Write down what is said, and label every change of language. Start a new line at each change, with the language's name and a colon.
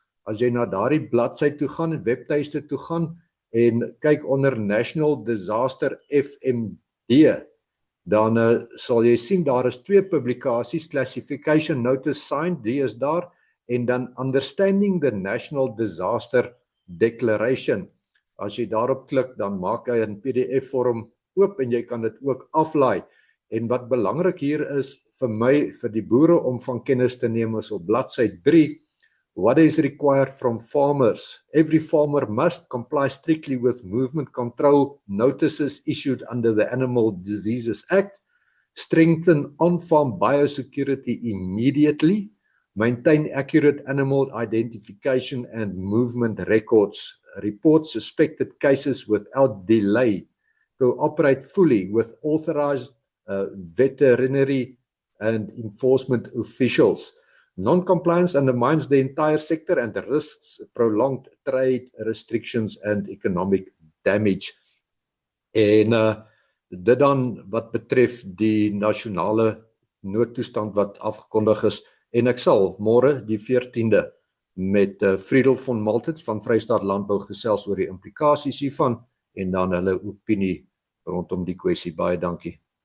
Afrikaans: As jy na daardie bladsy toe gaan, webtuiste toe gaan en kyk onder National Disaster FMD, dan sal jy sien daar is twee publikasies, Classification Notice Signed, die is daar, en dan Understanding the National Disaster Declaration. As jy daarop klik, dan maak hy 'n PDF vorm oop en jy kan dit ook aflaai. En wat belangrik hier is vir my, vir die boere om van kennis te neem, is op bladsy 3.
English: What is required from farmers? Every farmer must comply strictly with movement control notices issued under the Animal Diseases Act, strengthen on-farm biosecurity immediately, maintain accurate animal identification and movement records, report suspected cases without delay, cooperate fully with authorized veterinary and enforcement officials. Non-compliance undermines the entire sector and risks prolonged trade restrictions and economic damage.
Afrikaans: En dit dan wat betref die nasionale noodtoestand wat afgekondig is, en ek sal môre die 14de met Friedel von Maltens van Vrystaat Landbou gesels oor die implikasies hiervan en dan hulle opinie rondom die kwessie. Baie dankie.